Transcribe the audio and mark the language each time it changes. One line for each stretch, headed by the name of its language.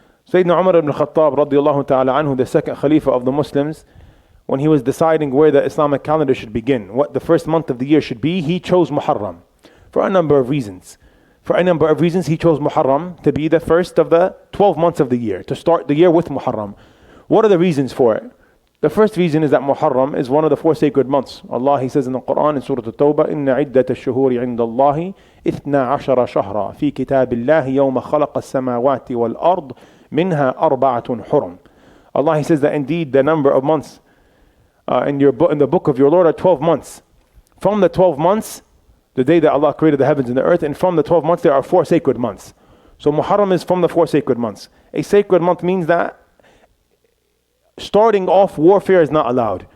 English: Sayyidina Umar ibn Khateeb radiallahu ta'ala anhu, the second Khalifa of the Muslims, when he was deciding where the Islamic calendar should begin, what the first month of the year should be, he chose Muharram for a number of reasons. For a number of reasons, he chose Muharram to be the first of the 12 months of the year, to start the year with Muharram. What are the reasons for it? The first reason is that Muharram is one of the 4 sacred months. Allah, He says in the Quran in Surah At-Tawbah,
Arabic: إِنَّ عِدَّةَ الشُّهُورِ عِنْدَ اللَّهِ 12 شهرا في كتاب الله يوم خلق السماوات والأرض منها 4 حرم.
English: Allah, He says that indeed the number of months in the book of your Lord are 12 months. From the 12 months, the day that Allah created the heavens and the earth, and from the 12 months there are 4 sacred months. So Muharram is from the 4 sacred months. A sacred month means that starting off warfare is not allowed.